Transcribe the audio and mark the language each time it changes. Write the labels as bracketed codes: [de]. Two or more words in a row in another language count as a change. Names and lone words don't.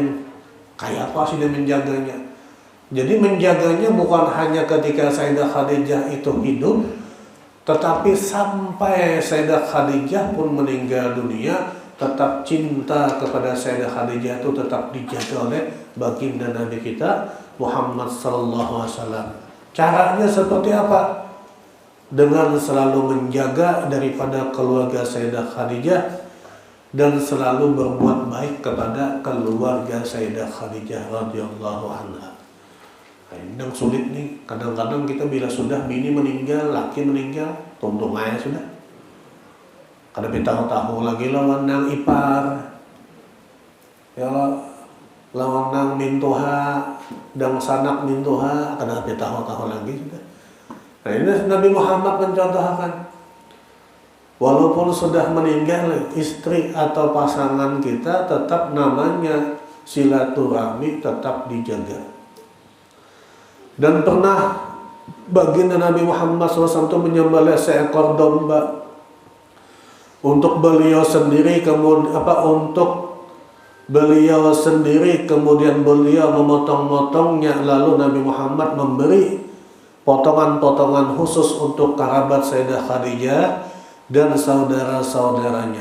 [id] Kayak apa sih dia menjaganya? Jadi menjaganya bukan hanya ketika Sayyidah Khadijah itu hidup, tetapi sampai Sayyidah Khadijah pun meninggal dunia, tetap cinta kepada Sayyidah Khadijah itu tetap dijaga oleh baginda Nabi kita Muhammad SAW. Caranya seperti apa? Dengan selalu menjaga daripada keluarga Sayyidah Khadijah dan selalu berbuat baik kepada keluarga Sayyidah Khadijah [ar] radhiyallahu anha. [id] Ini yang sulit nih. [bjn] Kadang-kadang kita bila sudah bini meninggal, laki meninggal, tuntung aja sudah. Kada tahu-tahu lagi lawan nang ipar, ya lawan nang mintuha, dan sanak mintuha, kada tahu-tahu lagi sudah. [id] Nah, ini Nabi Muhammad mencontohkan. Walaupun sudah meninggal istri atau pasangan kita, tetap namanya silaturahmi tetap dijaga. Dan pernah baginda Nabi Muhammad SAW itu menyembelih seekor domba untuk beliau sendiri, kemudian beliau memotong-motongnya, lalu Nabi Muhammad memberi potongan-potongan khusus untuk kerabat Sayyidah Khadijah dan saudara-saudaranya.